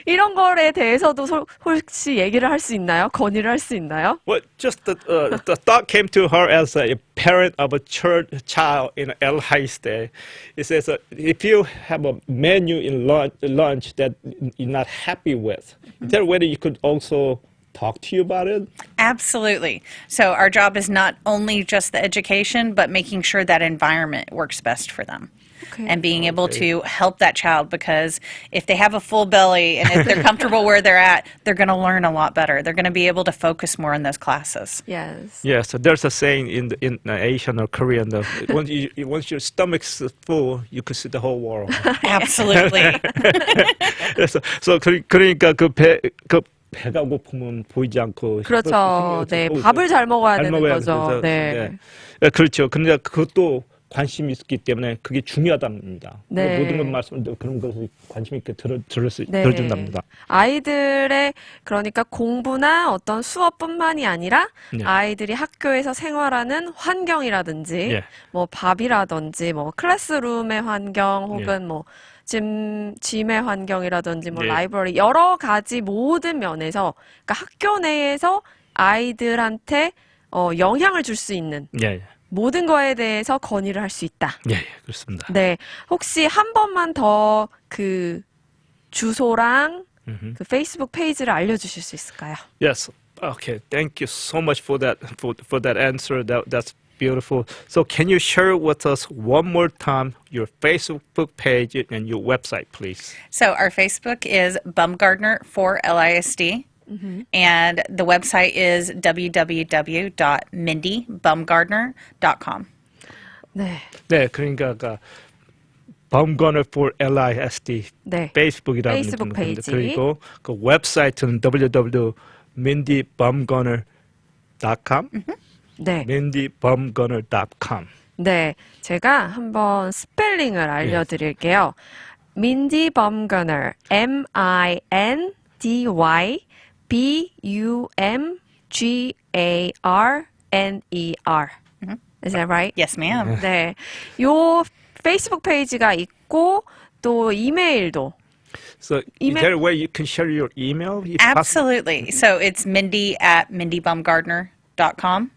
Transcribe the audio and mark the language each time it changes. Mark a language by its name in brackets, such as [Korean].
[Korean] 이런 거에 대해서도 혹시 얘기를 할 수 있나요? 건의를 할 수 있나요? [English] Well, just the thought came to her as a parent of a child in LISD. It says if you have a menu in lunch that you're not happy with, is there a way that you could also talk to you about it? Absolutely. So our job is not only just the education, but making sure that environment works best for them. Okay. And being able to help that child, because if they have a full belly and if they're comfortable where they're at, they're going to learn a lot better. They're going to be able to focus more on those classes. Yes. Yes. So there's a saying in Asian or Korean that once your stomach's full, you can see the whole world. Absolutely. [Korean] so 그러니까 배가 고프면 보이지 않고. 그렇죠. 네, 밥을 잘 먹어야 되는 거죠. 네. 그렇죠. 근데 그것도 관심이 있기 때문에 그게 중요하답니다. 네. 모든 것 말씀을 그런 것을 관심 있게 들어준답니다. 아이들의 그러니까 공부나 어떤 수업뿐만이 아니라 아이들이 학교에서 생활하는 환경이라든지 뭐 밥이라든지 뭐 클래스룸의 환경 혹은 뭐 짐의 환경이라든지 뭐 라이브러리 여러 가지 모든 면에서 그러니까 학교 내에서 아이들한테 영향을 줄 수 있는 모든 거에 대해서 건의를 할 수 있다. 예, 그렇습니다. 네, 혹시 한 번만 더 그 주소랑 그 페이스북 페이지를 알려주실 수 있을까요? [English] Yes. Okay. Thank you so much for that answer. That's beautiful. So can you share with us one more time your Facebook page and your website, please? So our Facebook is Bumgardner for LISD. And the website is www.mindybumgardner.com. [Korean] 네, 그러니까 Bumgarner for LISD 페이스북이라는 페이스북 페이지. 그리고 그 웹사이트는 www.mindybumgarner.com. 네. mindybumgarner.com. 네, 제가 한번 스펠링을 알려드릴게요. [English] Mindy Bumgarner, MINDYBUMGARNER. Is that right? Yes, ma'am. [Korean] 네, 요 페이스북 페이지가 있고 또 이메일도. [English] So is there a way you can share your email? Absolutely. So it's Mindy at mindybumgardner.com.